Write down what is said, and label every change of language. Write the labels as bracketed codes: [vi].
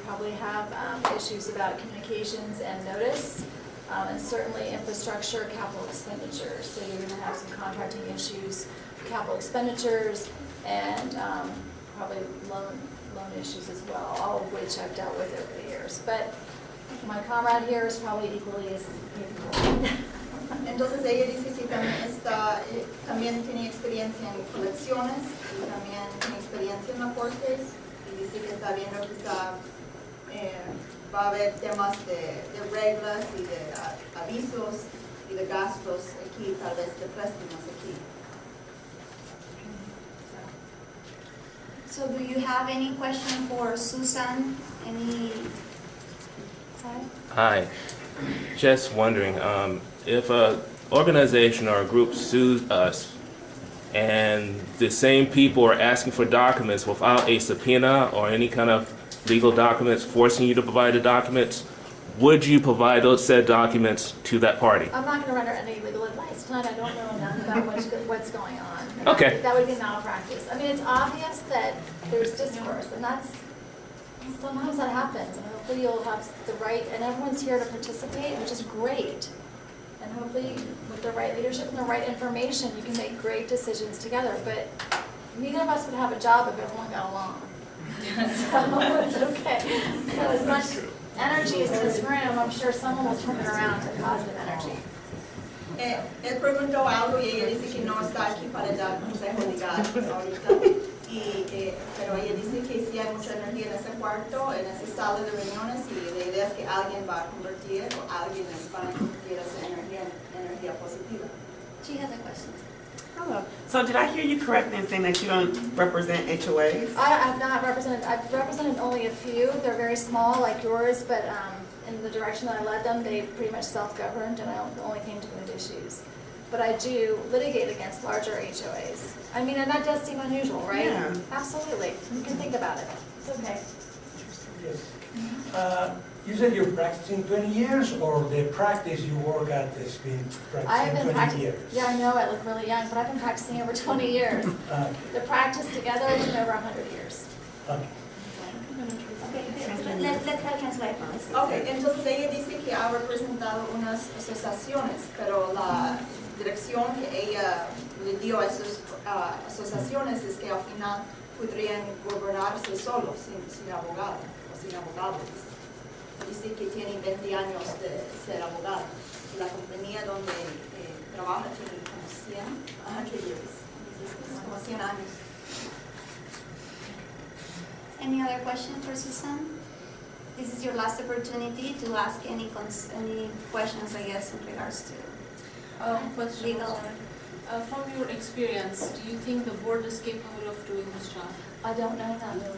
[en] You probably have issues about communications and notice, and certainly infrastructure, capital expenditures. So you're gonna have some contracting issues, capital expenditures, and probably loan issues as well, all of which I've dealt with over the years. But my comrade here is probably equally as capable. [es] Entonces ella dice que también tiene experiencia en colecciones y también tiene experiencia en las cortes y dice que está viendo que va a haber temas de reglas y de avisos y de gastos aquí, tal vez de préstamos aquí. [en] So do you have any question for Susan? Any? Hi. Just wondering, if a organization or a group sues us and the same people are asking for documents without a subpoena or any kind of legal documents forcing you to provide the documents, would you provide those said documents to that party? I'm not going to render any legal advice tonight. I don't know enough about what's going on. And Okay. That would be malpractice. I mean, it's obvious that there's discourse, and sometimes that happens. And hopefully you'll have the right, and everyone's here to participate, which is great. And hopefully with the right leadership and the right information, you can make great decisions together. But neither of us would have a job if everyone got along. So it's okay. So as much energy is in this room, I'm sure someone will turn it around to positive energy. [es] Él preguntó algo y ella dice que no está aquí para dar consejo legal ahorita, pero ella dice que sí hay mucha energía en ese cuarto, en esa sala de reuniones, y la idea es que alguien va a convertir o alguien va a convertir esa energía en energía positiva. [en] She has a question. Hello. So did I hear you correctly in saying that you don't represent HOAs? I have not represented, I've represented only a few. They're very small like yours, but in the direction that I led them, they pretty much self-governed, and I only came to good issues. But I do litigate against larger HOAs. I mean, and that does seem unusual, right? Yeah. Absolutely. You can think about it. It's okay. Yes. You said you're practicing 20 years, or the practice you work at has been I've practicing been 20 years? Yeah, I know I look really young, but I've been practicing over 20 years. The practice together has been over 100 years. Okay. Okay, let her translate for us. [es] Ok, entonces ella dice que ha representado unas asociaciones, pero la dirección que ella le dio a esas asociaciones es que al final podrían gobernarse solos, sin abogado o sin abogados. Dice que tiene 20 años de ser abogado. Y la compañía donde trabaja tiene como [en] 100 years, [es] como 100 años. [en] Any other question for Susan? This is your last opportunity to ask any questions, I guess, in regards to Question legal. also. From your experience, do you think the board is capable of doing this job? I don't know that.